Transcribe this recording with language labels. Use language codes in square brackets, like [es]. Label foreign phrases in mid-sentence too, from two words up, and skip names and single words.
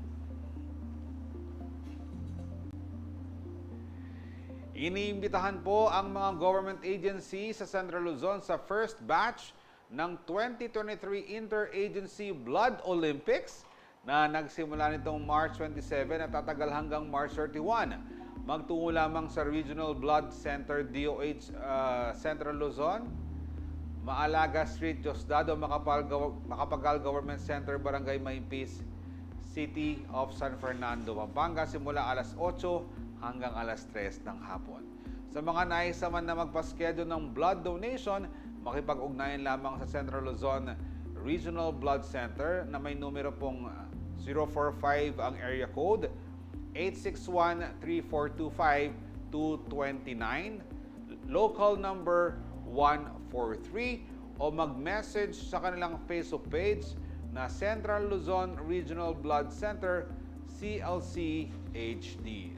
[tl] Iniimbitahan po ang mga [en] government agency [tl] sa Central Luzon sa [en] first batch [tl] ng 2023 Interagency Blood Olympics na nagsimula nitong March 27 at tatagal hanggang March 31. Magtungo lamang sa Regional Blood Center DOH Central Luzon, Maalaga Street, Diosdado, Macapagal Government Center, Barangay Maimpis, City of San Fernando, Pampanga, simula alas 8 hanggang alas 3 ng hapon. Sa mga nais naman na magpa-schedule ng [en] blood donation, [tl] makipag-ugnayan lamang sa Central Luzon Regional Blood Center na may numero pong 045 ang area code, 861-3425-229, [en] local number [tl] 143, o mag-message sa kanilang Facebook page na Central Luzon Regional Blood Center CLC HD.